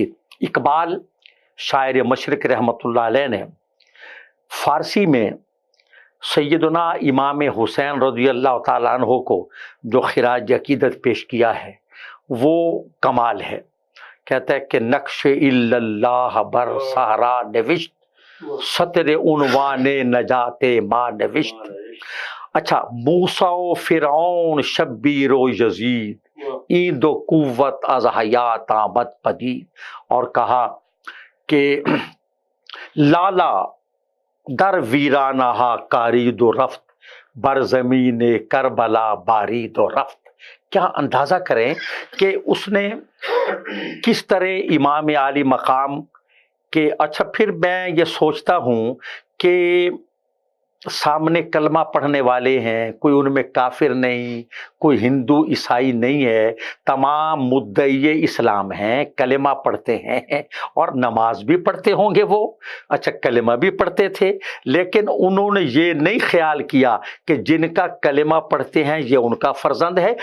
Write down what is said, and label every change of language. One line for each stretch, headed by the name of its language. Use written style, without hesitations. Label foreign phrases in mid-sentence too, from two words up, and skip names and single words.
Urdu: اقبال شاعر مشرق رحمۃ اللہ علیہ نے فارسی میں سیدنا امام حسین رضی اللہ تعالیٰ عنہ کو جو خراج عقیدت پیش کیا ہے وہ کمال ہے۔ کہتا ہے کہ
Persian: نقش اللہ بر صحرا نوشت، سطر عنوان نجات ما نوشت۔ اچھا، موسیٰ و فرعون شبیر و یزید، این دو قوت از حیات آمد پدید،
Urdu: اور کہا کہ
Persian: لالا در ویرانہ کارید و رفت، بر زمین کربلا بارید و رفت۔
Urdu: کیا اندازہ کریں کہ اس نے کس طرح امام عالی مقام کے، اچھا پھر میں یہ سوچتا ہوں کہ سامنے کلمہ پڑھنے والے ہیں، کوئی ان میں کافر نہیں، کوئی ہندو عیسائی نہیں ہے، تمام مدعی اسلام ہیں، کلمہ پڑھتے ہیں اور نماز بھی پڑھتے ہوں گے وہ، اچھا کلمہ بھی پڑھتے تھے، لیکن انہوں نے یہ نہیں خیال کیا کہ جن کا کلمہ پڑھتے ہیں یہ ان کا فرزند ہے۔